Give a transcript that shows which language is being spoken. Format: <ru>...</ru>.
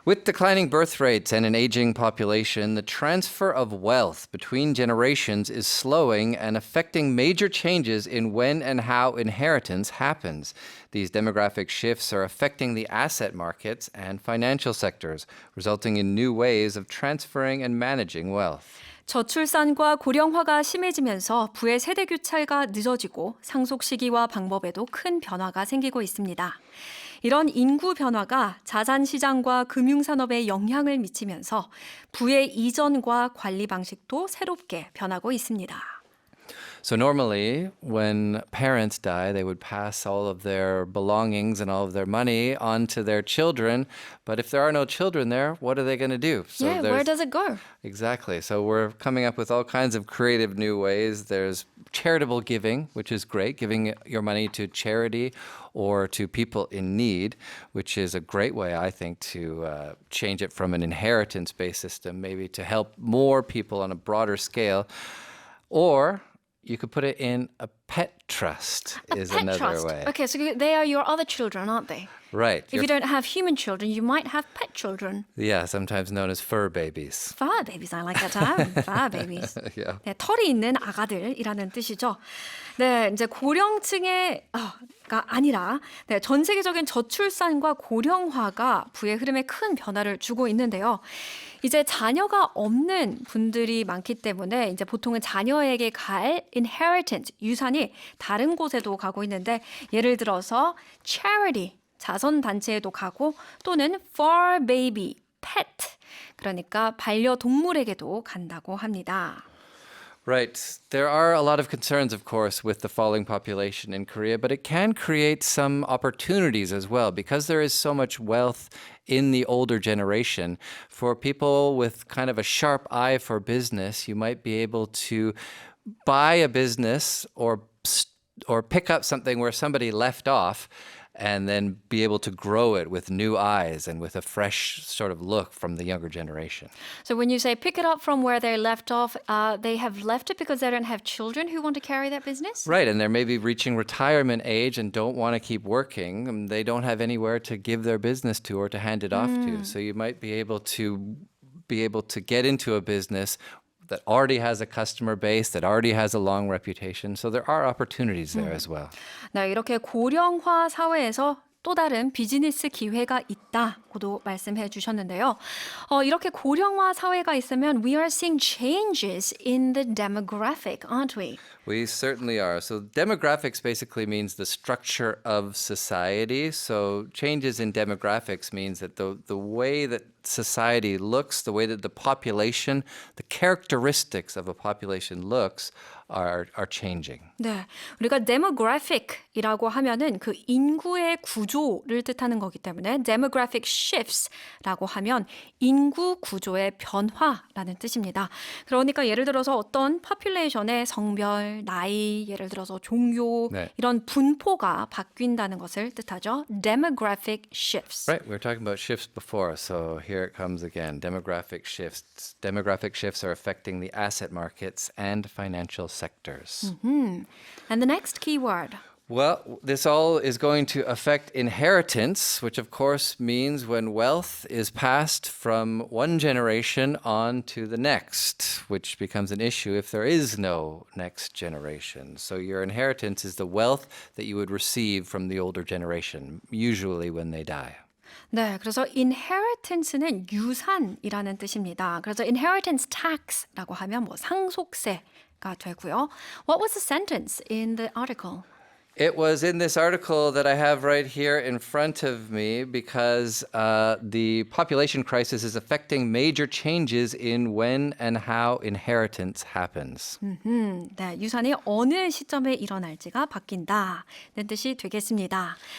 <en>With declining birth rates and an aging population, the transfer of wealth between generations is slowing and affecting major changes in when and how inheritance happens. These demographic shifts are affecting the asset markets and financial sectors, resulting in new ways of transferring and managing wealth.</en> <ko>저출산과 고령화가 심해지면서 부의 세대 교체가 늦어지고 상속 시기와 방법에도 큰 변화가 생기고 있습니다. 이런 인구 변화가 자산 시장과 금융 산업에 영향을 미치면서 부의 이전과 관리 방식도 새롭게 변하고 있습니다.</ko> <en>So normally, when parents die, they would pass all of their belongings and all of their money on to their children. But if there are no children there, what are they going to do? So Where does it go? Exactly. So we're coming up with all kinds of creative new ways. There's charitable giving, which is great, giving your money to charity or to people in need, which is a great way, I think, to change it from an inheritance-based system, maybe to help more people on a broader scale. Or you could put it in a pet trust is Pet another trust. way. Okay, so they are your other children, aren't they? Right. If you don't have human children, you might have pet children. Yeah, sometimes known as fur babies. Fur babies, I like that term. Fur babies. Yeah.</en> <ko>네, 털이 있는 아가들이라는 뜻이죠. 네, 이제 고령층가 아니라 전 세계적인 저출산과 고령화가 부의 흐름에 큰 변화를 주고 있는데요. 이제 자녀가 없는 분들이 많기 때문에 이제 보통은 자녀에게 갈 inheritance, 유산이 다른 곳에도 가고 있는데 예를 들어서 charity, 자선단체에도 가고 또는 fur baby, pet, 그러니까 반려동물에게도 간다고 합니다.</ko> <en>Right. There are a lot of concerns, of course, with the falling population in Korea, but it can create some opportunities as well because there is so much wealth in the older generation. For people with kind of a sharp eye for business, you might be able to buy a business or pick up something where somebody left off and then be able to grow it with new eyes and with a fresh sort of look from the younger generation. So when you say pick it up from where they left off, they have left it because they don't have children who want to carry that business? Right, and they're maybe reaching retirement age and don't want to keep working. And they don't have anywhere to give their business to or to hand it off to. So you might be able to get into a business that already has a customer base, that already has a long reputation. So there are opportunities there as well.</en> <ko>네, 이렇게 고령화 사회에서 또 다른 비즈니스 기회가 있다고도 말씀해 주셨는데요. 이렇게 고령화 사회가 있으면</ko> <en>we are seeing changes in the demographic, aren't we? We certainly are. So demographics basically means the structure of society. So changes in demographics means that the way that society looks, the way that the population, the characteristics of a population looks are changing.</en> <ko>네, 우리가 demographic이라고 하면은 그 인구의 구조를 뜻하는 거기 때문에 demographic shifts라고 하면 인구 구조의 변화라는 뜻입니다. 그러니까 예를 들어서 어떤 population의 성별, 나이, 예를 들어서 종교 네. 이런 분포가 바뀐다는 것을 뜻하죠.</ko> <en>demographic shifts. Right, we were talking about shifts before, so here it comes again. Demographic shifts. Demographic shifts are affecting the asset markets and financial sectors. And the next key word. Well, this all is going to affect inheritance, which of course means when wealth is passed from one generation on to the next, which becomes an issue if there is no next generation. So your inheritance is the wealth that you would receive from the older generation, usually when they die.</en> <ko>네, 그래서 inheritance는 유산이라는 뜻입니다. 그래서 inheritance tax라고 하면 뭐 상속세가 되고요.</ko> <en>What was the sentence in the article? It was in this article that I have right here in front of me because the population crisis is affecting major changes in when and how inheritance happens.</en> <ko>네, 유산이 어느 시점에 일어날지가 바뀐다는 뜻이 되겠습니다.</ko>